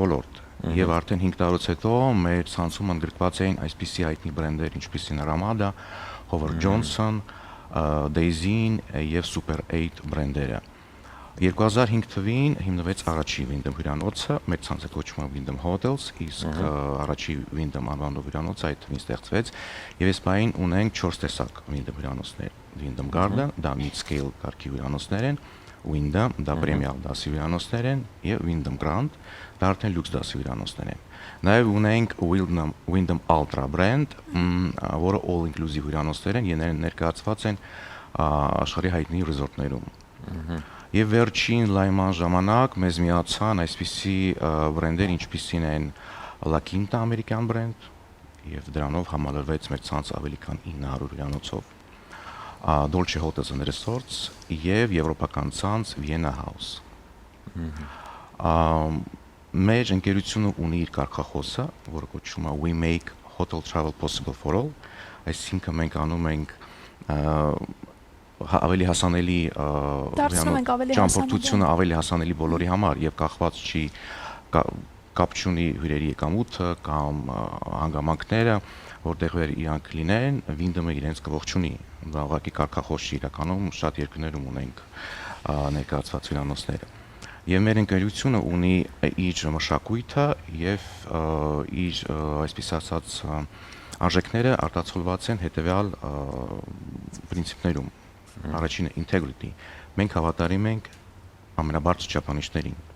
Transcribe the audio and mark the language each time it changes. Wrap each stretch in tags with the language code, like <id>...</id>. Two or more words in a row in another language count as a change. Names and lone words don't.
<hy>ոլորտ եւ արդեն 5 տարուց հետո մեր ցանցում ընդգրկված էին այսպիսի հայտնի բրենդեր ինչպիսին Ramada, Howard Johnson, Daisy եւ Super 8 բրենդերը։ 2005 թվականին հիմնվեց առաջի Wyndham հյուրանոցը, մեր ցանցը կոչվում է Wyndham Hotels, իսկ առաջի Wyndham անվանով հյուրանոցը այդ թվին ստեղծվեց, եւ այս պահին ունենք 4 տեսակ Wyndham հյուրանոցներ. Wyndham Garden, դա mid-scale կարգի հյուրանոցներ են, Wyndham, դա premium դասի հյուրանոցներ են, եւ Wyndham Grand, դա արդեն լյուքս դասի հյուրանոցներ են։ Նաեւ ունենք Wyndham Ultra brand, որը</hy> <en>all inclusive</en> <hy>հյուրանոցներ են, եւ ներկայացված են աշխարհի հայտնի ռեզորտներում։ Եվ վերջին լայման ժամանակ մեզ միացան այսպիսի բրենդեր, ինչպիսին են La Quinta ամերիկյան բրենդ, եւ դրանով համալրվեց մեր ցանց ավելի քան 900 հյուրանոցով, Dolce Hotels and Resorts եւ եվրոպական ցանց Vienna House։ Մեր ընկերությունը ունի իր կարգախոսը, որը կոչվում է</hy> <en>We make hotel travel possible for all,</en> <hy>այսինքն մենք անում ենք ավելի հասանելի ճամփորդությունը ավելի հասանելի բոլորի համար եւ կախված չի կապ չունի հյուրերի եկամուտը կամ հանգամանքները, որտեղ իրանք լինեն, Wyndham-ը իրենց կողջունի։ Դա ուղղակի կարգախոս չի իրականում, շատ երկրներում ունենք ներկայացված հյուրանոցները։ Եվ մեր ընկերությունը ունի իր մշակույթը եւ իր այսպես ասած արժեքները արտացոլված են հետեւյալ պրինցիպներում։ Առաջինը integrity։ Մենք հավատարիմ ենք ամենաբարձր չափանիշներին։</hy>